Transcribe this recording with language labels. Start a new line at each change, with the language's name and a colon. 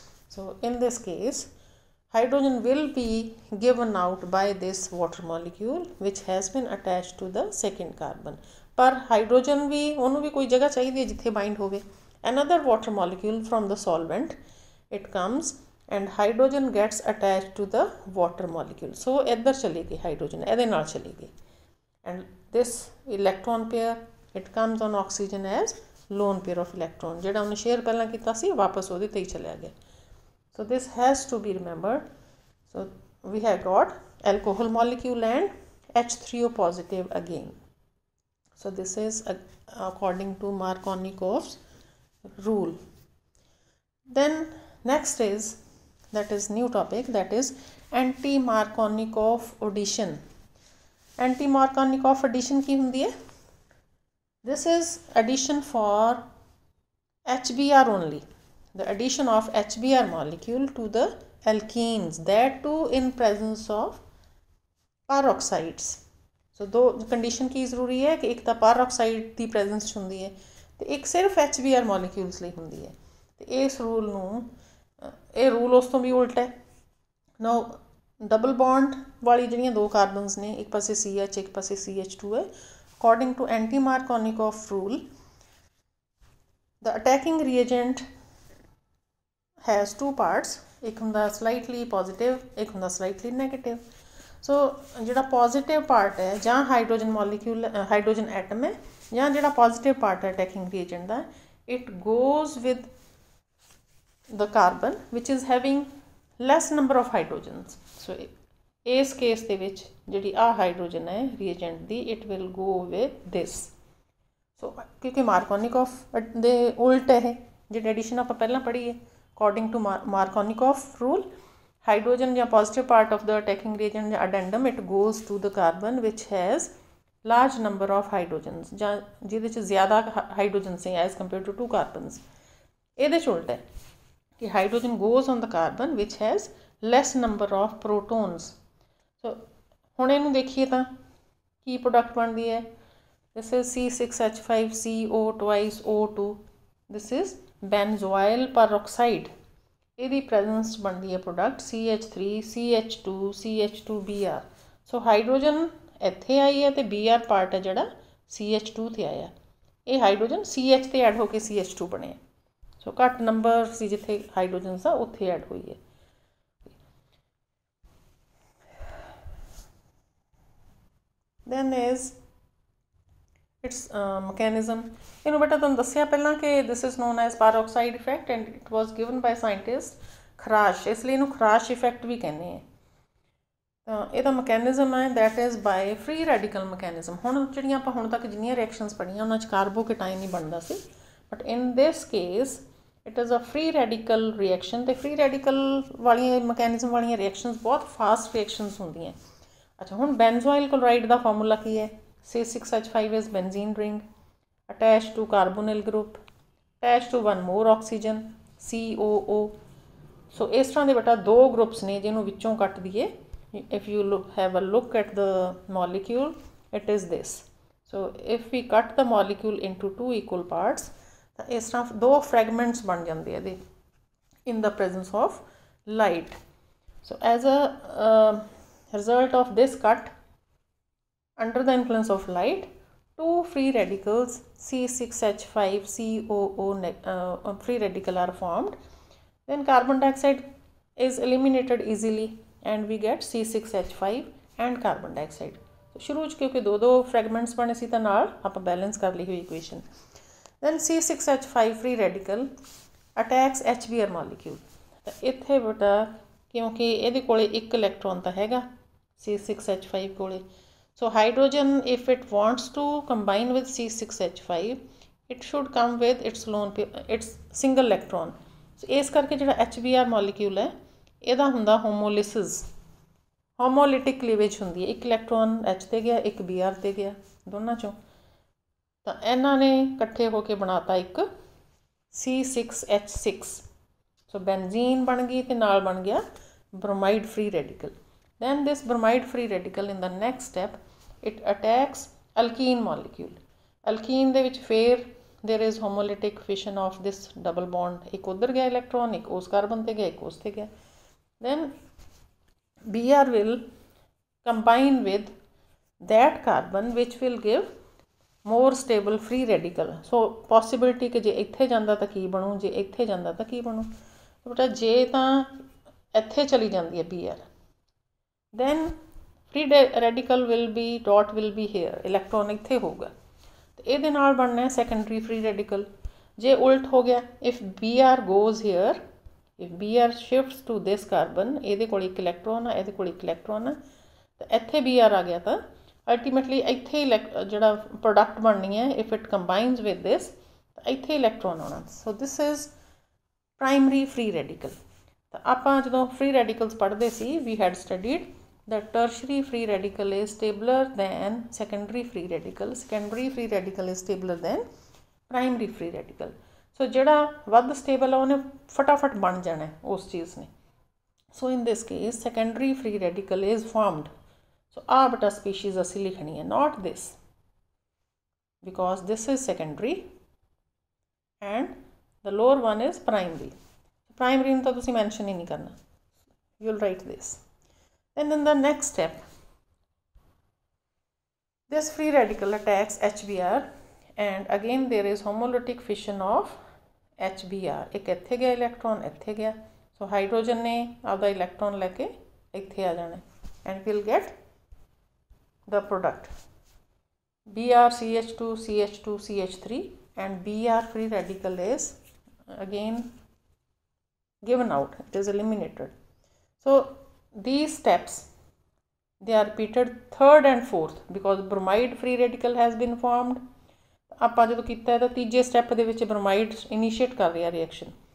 English: So in this case hydrogen will be given out by this water molecule which has been attached to the second carbon।
Hindi: पर hydrogen भी
Punjabi: ਉਹਨੂੰ ਵੀ ਕੋਈ ਜਗ੍ਹਾ ਚਾਹੀਦੀ ਹੈ ਜਿੱਥੇ ਬਾਈਂਡ ਹੋਵੇ।
English: another water molecule from the solvent it comes and hydrogen gets attached to the water molecule। so
Punjabi: ਇੱਧਰ ਚਲੀ ਗਈ ਹਾਈਡਰੋਜਨ, ਇਹਦੇ ਨਾਲ ਚਲੀ ਗਈ,
English: and this electron pair it comes on oxygen as lone pair of electron।
Punjabi: ਜਿਹੜਾ ਉਹਨੇ share ਪਹਿਲਾਂ ਕੀਤਾ ਸੀ ਵਾਪਸ ਉਹਦੇ ਤੇ ਹੀ ਚਲਿਆ ਗਿਆ।
English: So this has to be remembered। So we have got alcohol molecule and H3O positive again। So this is according to Markovnikov's rule। Then next is, that is new topic, that is anti-Markovnikov addition। anti-Markovnikov addition
Punjabi: ਕੀ ਹੁੰਦੀ ਹੈ?
English: This is addition for HBr only। the addition of HBr molecule to the alkenes, that too in presence of peroxides।
Punjabi: so दो condition की ਜ਼ਰੂਰੀ ਹੈ ਕਿ ਇੱਕ ਤਾਂ peroxide ਦੀ presence 'ਚ ਹੁੰਦੀ ਹੈ ਤੇ ਇੱਕ ਸਿਰਫ HBr molecules ਲਈ ਹੁੰਦੀ ਹੈ। ਤੇ ਇਸ ਰੂਲ ਨੂੰ, ਇਹ ਰੂਲ ਉਸ ਤੋਂ ਵੀ ਉਲਟ ਹੈ। now ਡਬਲ ਬੌਂਡ ਵਾਲੀ ਜਿਹੜੀਆਂ ਦੋ ਕਾਰਬਨਸ ਨੇ, ਇੱਕ ਪਾਸੇ CH ਇੱਕ ਪਾਸੇ CH2 ਹੈ,
English: according to anti-Markovnikov rule the attacking reagent has two parts।
Punjabi: ਇੱਕ ਹੁੰਦਾ slightly positive, ਇੱਕ ਹੁੰਦਾ slightly negative। ਸੋ ਜਿਹੜਾ ਪੋਜ਼ੀਟਿਵ ਪਾਰਟ ਹੈ ਜਾਂ ਹਾਈਡਰੋਜਨ ਮੋਲੀਕਿਊਲ, ਹਾਈਡਰੋਜਨ ਐਟਮ ਹੈ, ਜਾਂ ਜਿਹੜਾ ਪੋਜ਼ੀਟਿਵ ਪਾਰਟ ਹੈ attacking ਰੀਏਜੈਂਟ ਦਾ,
English: It goes with the carbon which is having less number of hydrogens.
Punjabi: ਸੋ ਇਸ ਕੇਸ ਦੇ ਵਿੱਚ ਜਿਹੜੀ ਆਹ ਹਾਈਡਰੋਜਨ ਹੈ ਰੀਏਜੈਂਟ ਦੀ,
English: It will go with this.
Punjabi: ਸੋ ਕਿਉਂਕਿ ਮਾਰਕੋਨਿਕੋਫ ਦੇ ਉਲਟ ਹੈ, ਜਿਹੜੀ ਐਡੀਸ਼ਨ ਆਪਾਂ ਪਹਿਲਾਂ ਪੜ੍ਹੀ ਹੈ
English: according to Markovnikov rule, hydrogen ਜਾਂ positive part of the attacking reagent ਜਾਂ addendum it goes to the carbon which has large number of hydrogens,
Punjabi: ਜਾਂ ਜਿਹਦੇ 'ਚ ਜ਼ਿਆਦਾ ਹਾਈਡਰੋਜਨਸ ਹੈ
English: as compared to 2 carbons।
Punjabi: ਇਹਦੇ 'ਚ ਉਲਟ ਹੈ ਕਿ
English: hydrogen goes on the carbon which has less number of protons।
Punjabi: so ਹੁਣ ਇਹਨੂੰ ਦੇਖੀਏ ਤਾਂ ਕੀ ਪ੍ਰੋਡਕਟ ਬਣਦੀ ਹੈ?
English: this is C6H5CO twice O2। this is benzoyl peroxide।
Punjabi: ਇਹਦੀ ਪ੍ਰੈਜ਼ੈਂਸ ਬਣਦੀ ਹੈ ਪ੍ਰੋਡਕਟ CH3 CH2 CH2Br। ਸੋ ਹਾਈਡਰੋਜਨ ਇੱਥੇ ਆਈ ਹੈ ਤੇ Br ਪਾਰਟ ਹੈ ਜਿਹੜਾ CH2 ਤੇ ਆਇਆ। ਇਹ ਹਾਈਡਰੋਜਨ CH ਤੇ ਐਡ ਹੋ ਕੇ CH2 ਬਣਿਆ। ਸੋ ਘੱਟ ਨੰਬਰ ਸੀ ਜਿੱਥੇ ਹਾਈਡਰੋਜਨਸ ਆ ਉੱਥੇ ਐਡ ਹੋਈ ਹੈ।
English: then is its mechanism।
Punjabi: ਇਹਨੂੰ ਬੇਟਾ ਤੁਹਾਨੂੰ ਦੱਸਿਆ ਪਹਿਲਾਂ ਕਿ
English: this is known as peroxide effect and it was given by scientist
Punjabi: ਖਰਾਸ਼, ਇਸ ਲਈ ਇਹਨੂੰ ਖਰਾਸ਼ ਇਫੈਕਟ ਵੀ ਕਹਿੰਦੇ ਆ। ਤਾਂ ਇਹਦਾ ਮਕੈਨਿਜ਼ਮ ਹੈ
English: that is by free radical mechanism।
Punjabi: ਹੁਣ ਜਿਹੜੀਆਂ ਆਪਾਂ ਹੁਣ ਤੱਕ ਜਿੰਨੀਆਂ ਰਿਐਕਸ਼ਨਸ ਪੜ੍ਹੀਆਂ ਉਹਨਾਂ 'ਚ ਕਾਰਬੋਕੇਟਾਇਨ ਹੀ ਬਣਦਾ ਸੀ,
English: But in this case it is a free radical reaction.
Punjabi: ਅਤੇ ਫਰੀ ਰੈਡੀਕਲ ਵਾਲੀਆਂ ਮਕੈਨਿਜ਼ਮ ਵਾਲੀਆਂ ਰਿਐਕਸ਼ਨਸ ਬਹੁਤ ਫਾਸਟ ਰਿਐਕਸ਼ਨਸ ਹੁੰਦੀਆਂ। ਅੱਛਾ, ਹੁਣ ਬੈਂਜ਼ੋਇਲ ਕਲੋਰਾਈਡ ਦਾ ਫਾਰਮੂਲਾ ਕੀ ਹੈ?
English: C6H5 is benzene ring attached to carbonyl group attached to one more oxygen COO।
Punjabi: so ਇਸ ਤਰ੍ਹਾਂ ਦੇ ਬੇਟਾ ਦੋ ਗਰੁੱਪਸ ਨੇ ਜਿਹਨੂੰ ਵਿੱਚੋਂ ਕੱਟ ਦਈਏ।
English: if you have a look at the molecule it is this। so if we cut the molecule into 2 equal parts
Punjabi: ਤਾਂ ਇਸ ਤਰ੍ਹਾਂ ਦੋ ਫਰੈਗਮੈਂਟਸ ਬਣ ਜਾਂਦੇ ਇਹਦੇ
English: in the presence of light। so as a result of this cut under the influence of light, 2 free radicals C6H5COO free radical are formed। then carbon dioxide is eliminated easily and we get C6H5 and carbon dioxide।
Punjabi: ਸ਼ੁਰੂ 'ਚ ਕਿਉਂਕਿ ਦੋ fragments ਬਣੇ ਸੀ ਤਾਂ ਨਾਲ ਆਪਾਂ balance ਕਰ ਲਈ ਹੋਈ equation.
English: then C6H5 free radical attacks HBr molecule।
Punjabi: ਤਾਂ ਇੱਥੇ ਬੇਟਾ ਕਿਉਂਕਿ ਇਹਦੇ ਕੋਲੇ ਇੱਕ ਇਲੈਕਟ੍ਰੋਨ ਤਾਂ ਹੈਗਾ C6H5 ਕੋਲੇ, so
English: hydrogen if it wants to combine with C6H5 it should come with its lone pair, its single electron।
Punjabi: so ਇਸ ਕਰਕੇ ਜਿਹੜਾ HBr molecule ਹੈ ਇਹਦਾ ਹੁੰਦਾ ਹੋਮੋਲਿਸਿਸ, ਹੋਮੋਲਿਟਿਕ ਕਲੀਵੇਜ ਹੁੰਦੀ ਹੈ। ਇੱਕ ਇਲੈਕਟ੍ਰੋਨ H ਤੇ ਗਿਆ, ਇੱਕ Br ਤੇ ਗਿਆ, ਦੋਨਾਂ ਚੋਂ। ਤਾਂ ਇਹਨਾਂ ਨੇ ਇਕੱਠੇ ਹੋ ਕੇ ਬਣਾਤਾ ਇੱਕ C6H6। ਸੋ ਬੈਨਜ਼ੀਨ ਬਣ ਗਈ ਅਤੇ ਨਾਲ ਬਣ ਗਿਆ
English: bromide free radical. Then this bromide free radical in the next step it attacks alkene molecule.
Punjabi: Alkene ਦੇ ਵਿੱਚ ਫਿਰ
English: there is homolytic fission of this double bond,
Punjabi: ਇੱਕ ਉੱਧਰ ਗਿਆ ਇਲੈਕਟ੍ਰੋਨ, ਇੱਕ ਉਸ ਕਾਰਬਨ ਤੇ ਗਿਆ, ਇੱਕ ਉਸ ਤੇ ਗਿਆ।
English: Then Br will combine with that carbon which will give more stable free radical.
Punjabi: So possibility ਕਿ ਜੇ ਇੱਥੇ ਜਾਂਦਾ ਤਾਂ ਕੀ ਬਣੂ, ਜੇ ਇੱਥੇ ਜਾਂਦਾ ਤਾਂ ਕੀ ਬਣੂ। ਬੇਟਾ ਜੇ ਤਾਂ ਇੱਥੇ ਚਲੀ ਜਾਂਦੀ ਹੈ Br,
English: then free radical will be dot will be here,
Punjabi: electron ਇੱਥੇ ਹੋਊਗਾ ਤੇ ਇਹਦੇ ਨਾਲ ਬਣਨਾ secondary free radical। ਜੇ ਉਲਟ ਹੋ ਗਿਆ,
English: if Br goes here, if Br shifts to this carbon,
Punjabi: ਇਹਦੇ ਕੋਲ ਇੱਕ ਇਲੈਕਟ੍ਰੋਨ ਆ, ਇਹਦੇ ਕੋਲ ਇੱਕ ਇਲੈਕਟ੍ਰੋਨ ਆ, ਤਾਂ ਇੱਥੇ Br ਆ ਗਿਆ ਤਾਂ ਅਲਟੀਮੇਟਲੀ ਇੱਥੇ ਜਿਹੜਾ ਪ੍ਰੋਡਕਟ ਬਣਨੀ ਹੈ
English: if it combines with this,
Punjabi: ਤਾਂ ਇੱਥੇ ਇਲੈਕਟ੍ਰੋਨ ਆਉਣਾ।
English: So this is primary free radical.
Punjabi: ਤਾਂ ਆਪਾਂ ਜਦੋਂ ਫ੍ਰੀ ਰੈਡੀਕਲਸ ਪੜ੍ਹਦੇ ਸੀ,
English: We had studied that tertiary free radical is stabler than secondary free radical. Secondary free radical is stabler than primary free radical.
Punjabi: So ਜਿਹੜਾ ਵੱਧ stable ਆ ਉਹਨੇ ਫਟਾਫਟ ਬਣ ਜਾਣਾ ਉਸ ਚੀਜ਼ ਨੇ।
English: So in this case secondary free radical is formed. So
Punjabi: ਆ ਬਟਾ species ਅਸੀਂ ਲਿਖਣੀ ਹੈ,
English: not this, because this is secondary and the lower one is primary.
Punjabi: Primary ਨੂੰ ਤਾਂ ਤੁਸੀਂ mention ਹੀ ਨਹੀਂ ਕਰਨਾ,
English: you'll write this. Then in the next step, this free radical attacks HBr and again there is homolytic fission of HBr. एक
Punjabi: ਇੱਥੇ ਗਿਆ electron, ਇੱਥੇ ਗਿਆ, so ਹਾਈਡਰੋਜਨ ਨੇ ਆਪਦਾ ਇਲੈਕਟ੍ਰੋਨ ਲੈ ਕੇ ਇੱਥੇ ਆ ਜਾਣਾ
English: and we'll get the product BrCH2 CH2 CH3 and Br free radical is again given out, it is eliminated. So these steps they are repeated third and fourth because bromide free radical has been formed.
Punjabi: ਆਪਾਂ ਜਦੋਂ ਕੀਤਾ ਤਾਂ ਤੀਜੇ step ਦੇ ਵਿੱਚ bromide
English: initiate
Punjabi: ਕਰ ਰਿਹਾ reaction.